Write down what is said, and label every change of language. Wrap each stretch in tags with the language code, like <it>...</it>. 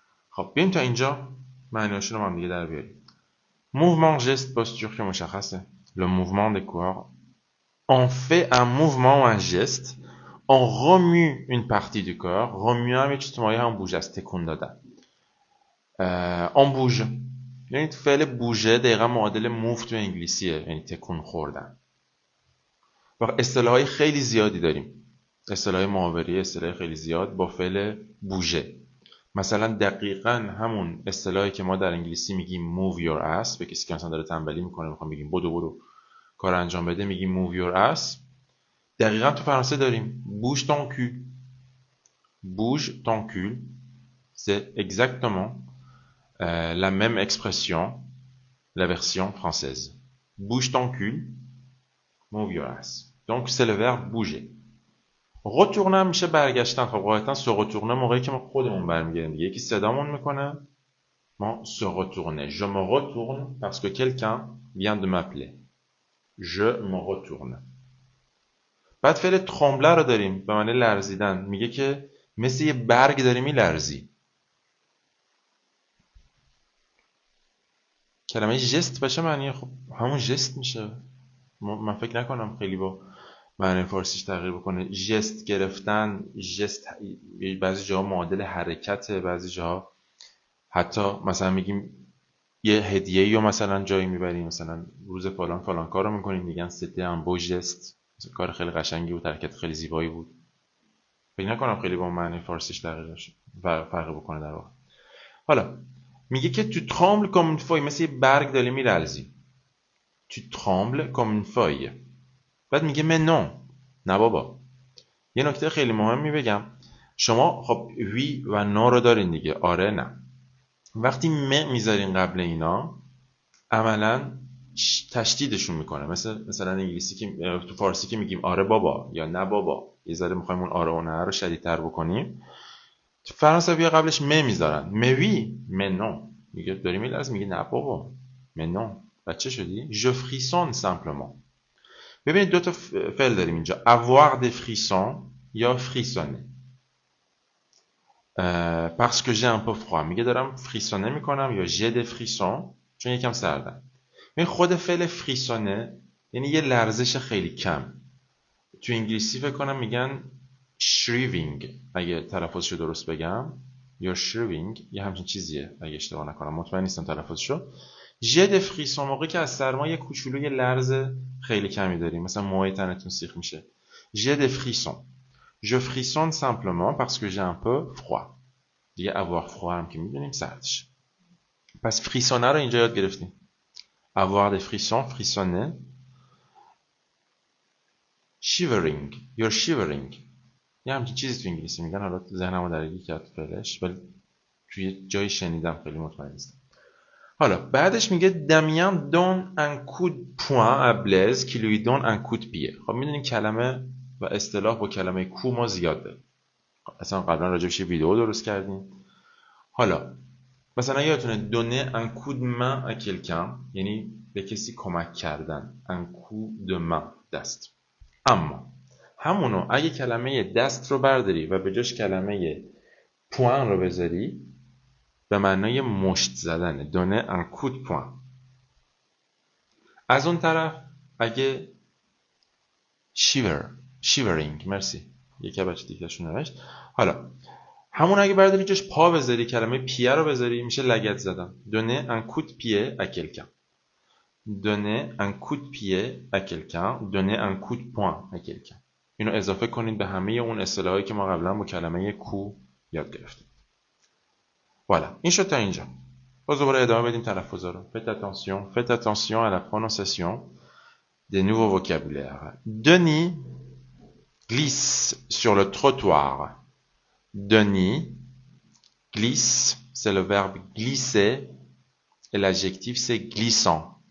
<fa>خب بریم تا اینجا معنیاشون رو هم دیگه در بیاریم.</fa> <fr>Mouvement, geste, posture</fr> <fa>که مشخصه.</fa> <fr>Le mouvement des corps. On fait un mouvement ou un geste. On remue une partie du corps.</fr> <fa>Remue هم یه چیز تو مایه هم بوژه است. تکون دادن.</fa> <fr>On bouge.</fr> <fa>یعنی فعل بوژه دقیقا معادل move تو انگلیسیه. یعنی تکون خوردن. و اصطلاحای خیلی زیادی داریم. اصطلاح محاوره، اصطلاح خیلی زیاد با فعل بوژه. مثلا دقیقاً همون اصطلاحی که ما در انگلیسی میگیم</fa> <en>move your ass،</en> <fa>به کسی که مثلا داره تنبلی میکنه میخوام بگیم بدو کار انجام بده میگیم move your ass، دقیقاً تو فرانسه داریم</fa> <fr>bouge ton cul. Bouge ton cul, c'est exactement la même expression, la version française. Bouge ton cul,</fr> <en>move your ass.</en> <fr>Donc c'est le verbe bouger.</fr> <fa>retourner میشه برگشتن. خب قاعدتا se retourner موقعی که ما خودمون برمیگردیم دیگه. یکی صدامون میکنه ما se retourner.</fa> <fr>Je me retourne parce que quelqu'un vient de m'appeler. Je me retourne.</fr> <fa>بعد فعل trembler رو داریم به معنی لرزیدن. میگه که مثل یه برگ داری میلرزی. کلمه جست باشه معنی خب همون جست میشه. من فکر نکنم خیلی با معنی فارسیش تغییر بکنه. جست گرفتن، جست بعضی جاها معادل حرکته، بعضی جاها حتی مثلا میگیم یه هدیه یا مثلا جایی میبریم، مثلا روز فلان کارو میکنیم میگن</fa> <fr>c'était un beau geste،</fr> <fa>کار خیلی قشنگی بود، حرکت خیلی زیبایی بود. فکر نکنم خیلی با معنی فارسیش تغییر بشه فرق بکنه در واقع. حالا میگه که</fa> <fr>tu trembles comme une feuille،</fr> <fa>مثل یه برگ داری میلرزی.</fa> <fr>tu trembles comme une feuille.</fr> <fa>بعد میگه</fa> <fr>mais non،</fr> <fa>نه بابا. یه نکته خیلی مهمی بگم، شما خب وی و نو رو دارین دیگه، آره نه. وقتی م میذارین قبل اینا عملا تشدیدشون میکنه. مثلا انگلیسی که تو فارسی که میگیم آره بابا یا نه بابا، یه ذره میخوایم اون آره و نه رو شدیدتر بکنیم. تو فرانسوی قبلش م میذارن، م وی م نو. میگه داری میلرزی، میگه نه بابا م نو. بعد چه شدی؟</fa> <fr>je frissonne simplement.</fr> <fa>ببینید دو تا فعل داریم اینجا، avoir des frissons یا frissonner.</fa> <fr>parce que j'ai un peu froid،</fr> <fa>میگه دارم</fa> <fr>frissonner</fr> <fa>میکنم یا</fa> <fr>j'ai des frissons</fr> <fa>چون یکم سردم. این خود فعل frissonner یعنی یه لرزش خیلی کم. تو انگلیسی فکر کنم میگن shivering اگه تلفظشو درست بگم، یا shivering یه همچین چیزیه اگه اشتباه نکنم، مطمئن نیستم تلفظشو.</fa> <fr>j'ai des frissons</fr> <fa>موقعی که از سرما یه کوچولو یه لرز خیلی کمی داریم، مثلا موهای تنتون سیخ میشه.</fa> <fr>j'ai des frissons. je frissonne simplement parce que j'ai un peu froid.</fr> <fa>دیگه avoir froid هم که میدونیم سردش. پس frissonner رو اینجا یاد گرفتیم.</fa> <fr>avoir des frissons، frissonner.</fr> <fa>shivering،</fa> <en>you're shivering</en> <fa>یه همچین چیزی تو انگلیسی میگن، حالا ذهنمو درگیر کرد فعلش ولی توی جایی شنیدم خیلی مطمئن نیستم. حالا بعدش میگه</fa> <fr>Damien donne un coup de poing à Blaise qui lui donne un coup de pied.</fr> <fa>خب میدونین کلمه و اصطلاح با کلمه کو ما زیاد داریم. اصلا قبلا راجبش ویدیو درست کردیم. حالا مثلا یادتونه</fa> <fr>donner un coup de main à quelqu'un</fr> <fa>یعنی به کسی کمک کردن.</fa> <fr>un coup de main، دست.</fr> <fa>اما همونو اگه کلمه دست رو برداری و به جاش کلمه پوان رو بذاری به معنای مشت زدنه.</fa> <fr>donner un coup de poing.</fr> <fa>از اون طرف اگه shivering، مرسی یکی بچه دیگه‌شون نوشت. حالا همون اگه برداری جاش پا بذاری کلمه پیه رو بذاری میشه لگد زدن.</fa> <fr>donner un coup de pied à quelqu'un. donner un coup de pied à quelqu'un. donner un coup de poing à quelqu'un.</fr> <fa>اینو اضافه کنید به همه اون اصطلاحایی که ما قبلا با کلمه کو یاد گرفتیم. voilà این شد تا اینجا. باز دوباره ادامه بدیم تلفظا رو.</fa> <fr>faites attention à la prononciation des nouveaux vocabulaires. Denis glisse sur le trottoir. Denis glisse, c'est le verbe glisser et l'adjectif c'est glissant.</fr>